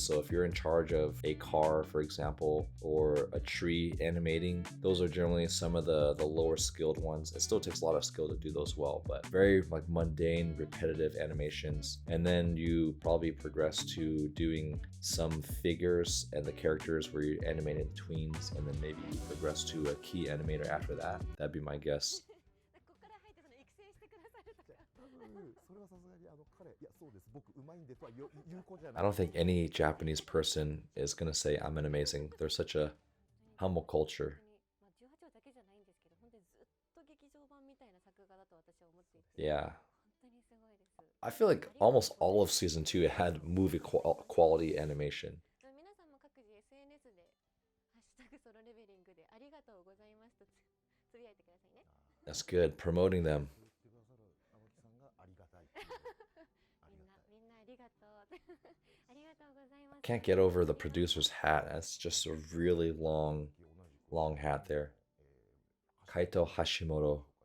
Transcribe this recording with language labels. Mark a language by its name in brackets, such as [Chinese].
[English] So if you're in charge of a car, for example, or a tree animating, those are generally some of the lower skilled ones. It still takes a lot of skill to do those well, but very like mundane, repetitive animations. And then you probably progress to doing some figures and the characters where you're animating tweens, and then maybe you progress to a key animator after that. That'd be my guess. [Japanese] ここから入ってその育成してくださるとか。それはさすがに彼、いやそうです、僕うまいんでとは言う子じゃな [English] I [Japanese] い。 [English] don't think any Japanese person is gonna say I'm an amazing. They're such a humble culture. [Japanese] 本当にまあ18話だけじゃないんですけど、本当にずっと劇場版みたいな作画だと私は思っていて、 [English] Yeah. [Japanese] 本当にすごいです。 [English] I feel like almost all of season 2 had movie quality animation. [Japanese] 皆さんも各自 SNS でハッシュタグソロレベリングでありがとうございますとつぶやいてくださいね。 [English] That's good. Promoting them. [Japanese] 言ってくださる青木さんがありがたいっていうありがたい。みんなありがとう。ありがとうございます。 [English] Can't get over the producer's hat. That's just a really long hat there. Kaito Hashimoto.